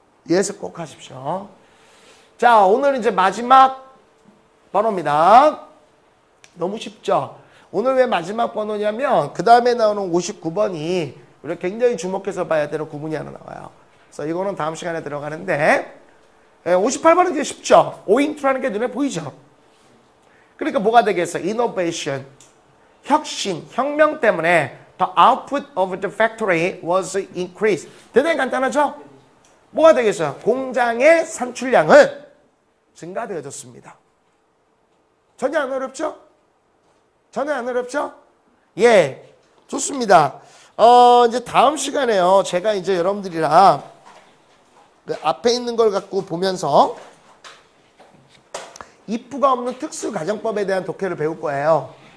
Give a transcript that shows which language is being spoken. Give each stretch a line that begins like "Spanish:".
Korean: 예습 꼭 하십시오. 자, 오늘 이제 마지막 번호입니다. 너무 쉽죠? 오늘 왜 마지막 번호냐면 그 다음에 나오는 59번이 우리가 굉장히 주목해서 봐야 되는 구문이 하나 나와요. 그래서 이거는 다음 시간에 들어가는데, 58번은 이제 쉽죠? 오인트라는 게 눈에 보이죠? 그러니까 뭐가 되겠어?
English: innovation,
Korean: 혁신, 혁명 때문에
English: the output of the factory was increased.
Korean: 대단히 간단하죠? 뭐가 되겠어요? 공장의 산출량은 증가되어졌습니다. 전혀 안 어렵죠? 전혀 안 어렵죠? 예, 좋습니다. 이제 다음 시간에요, 제가 이제 여러분들이랑 그 앞에 있는 걸 갖고 보면서 if가 없는 특수 가정법에 대한 독해를 배울 거예요.